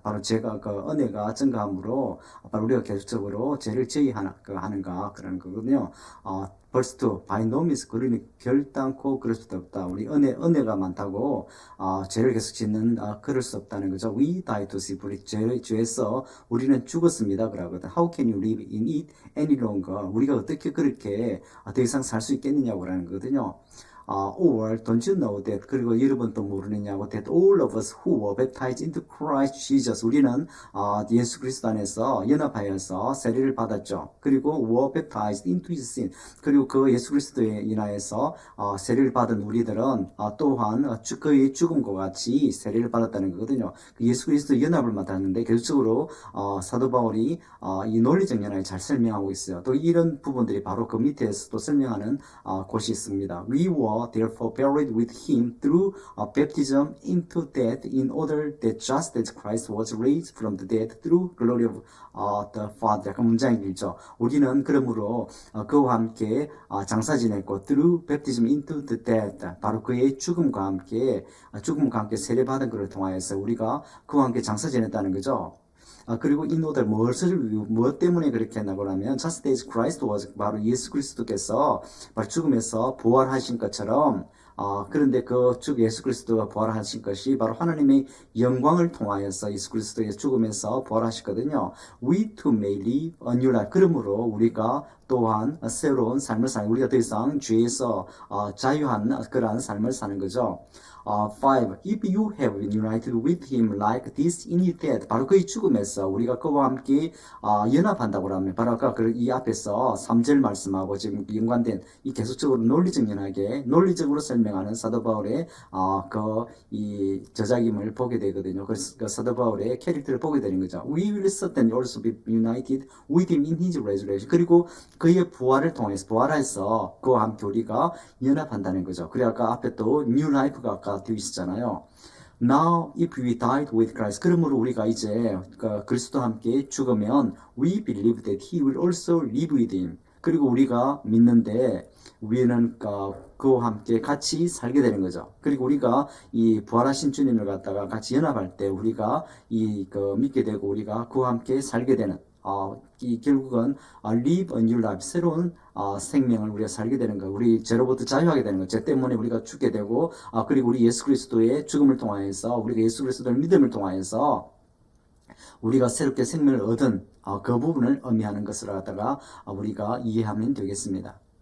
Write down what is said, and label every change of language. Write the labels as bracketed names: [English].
[Korean] 바로 제가 그 은혜가 증가함으로 바로 우리가 계속적으로 죄를 제의하는가 그런 거거든요. [English] verse 2, by no means [Korean] 그러니 결단코 그럴 수도 없다. 우리 은혜가 많다고 죄를 계속 짓는 그럴 수 없다는 거죠. [English] We die to sin. [Korean] 우리 죄에서 우리는 죽었습니다. 그러거든. [English] How can you live in it any longer? [Korean] 우리가 어떻게 그렇게 더 이상 살 수 있겠느냐고 라는 거거든요. [English] or don't you know that [Korean] 그리고 여러분 또 모르느냐고 [English] that all of us who were baptized into Christ Jesus [Korean] 우리는 예수 그리스도 안에서 연합하여서 세례를 받았죠. 그리고 [English] were baptized into His sin [Korean] 그리고 그 예수 그리스도에 인하여서 세례를 받은 우리들은 또한 그의 죽음과 같이 세례를 받았다는 거거든요. 예수 그리스도 연합을 맡았는데 결국적으로 사도 바울이 이 논리적 연합을 잘 설명하고 있어요. 또 이런 부분들이 바로 그 밑에서 또 설명하는 곳이 있습니다. [English] We were therefore buried with him through baptism into death in order that just as Christ was raised from the dead through glory of the Father. [Korean] 약간 문장이 길죠. 우리는 그러므로 그와 함께 장사 지냈고 [English] through baptism into the death [Korean] 바로 그의 죽음과 함께 세례받은 것을 통하여서 우리가 그와 함께 장사 지냈다는 거죠. 그리고 이 노들 무엇 때문에 그렇게 했나고 하면 [English] just as Christ was [Korean] 바로 예수 그리스도께서 바로 죽음에서 부활하신 것처럼 그런데 그 예수 그리스도가 부활하신 것이 바로 하나님의 영광을 통하여서 예수 그리스도의 죽음에서 부활하셨거든요. [English] We too may live a new life. [Korean] 그러므로 우리가 또한 새로운 삶을 사는 우리가 더 이상 죄에서 자유한 그러한 삶을 사는 거죠. 5. [English] If you have been united with him like this in his death. [Korean] 바로 그의 죽음에서 우리가 그와 함께 연합한다고 하면 바로 아까 이 앞에서 3절 말씀하고 지금 연관된 이 계속적으로 논리적으로 설명하는 사도 바울의 이 저작임을 보게 되거든요. 그래서 그 사도 바울의 캐릭터를 보게 되는 거죠. [English] We will certainly also be united with him in his resurrection. [Korean] 그리고 그의 부활해서 그와 함께 우리가 연합한다는 거죠. 그래 아까 앞에 또 new life가 아까 되어 있었잖아요. [English] Now if we died with Christ [Korean] 그러므로 우리가 이제 그리스도와 함께 죽으면 [English] we believe that he will also live with him. [Korean] 그리고 우리가 믿는데 우리는 그와 함께 같이 살게 되는 거죠. 그리고 우리가 이 부활하신 주님을 갖다가 같이 연합할 때 우리가 믿게 되고 우리가 그와 함께 살게 되는 이 결국은 [English] live a new life [Korean] 새로운 생명을 우리가 살게 되는 거, 우리 죄로부터 자유하게 되는 거, 죄 때문에 우리가 죽게 되고 그리고 우리 예수 그리스도의 죽음을 통하여서 우리가 예수 그리스도를 믿음을 통하여서 우리가 새롭게 생명을 얻은 그 부분을 의미하는 것을 갖다가 우리가 이해하면 되겠습니다.